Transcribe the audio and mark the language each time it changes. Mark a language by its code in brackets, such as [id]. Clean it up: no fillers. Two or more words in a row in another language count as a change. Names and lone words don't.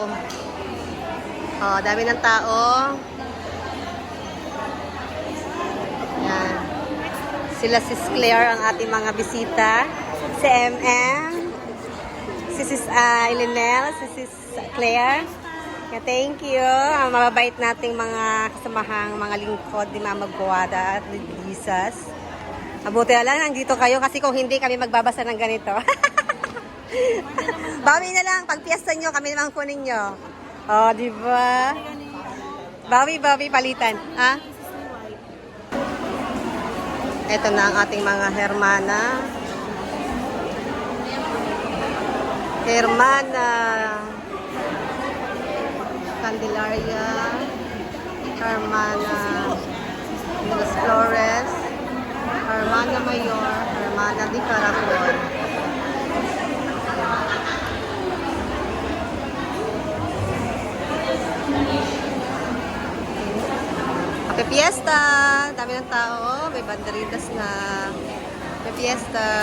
[tl] Oh, dami ng tao. Yan. Sila si Claire ang ating mga bisita. Si MM. Si Sis Ilinel. Si Sis Claire. [en] Yeah, thank you. [tl] Ang mababait nating mga kasamahang mga lingkod ni Mama Guada at ni Jesus. Mabuti na lang, nandito kayo kasi kung hindi kami magbabasa ng ganito. Bawi na lang, pag piyesta nyo, kami naman kunin nyo. Oh, di ba? Bawi, palitan. Ha? Ito na ang ating mga Hermana. Hermana Candelaria, Hermana de las Flores, Hermana Mayor, Hermana de Caracol. [en] Happy Fiesta! [tl] Dami ng tao. May banderitas na. [en] Happy Fiesta!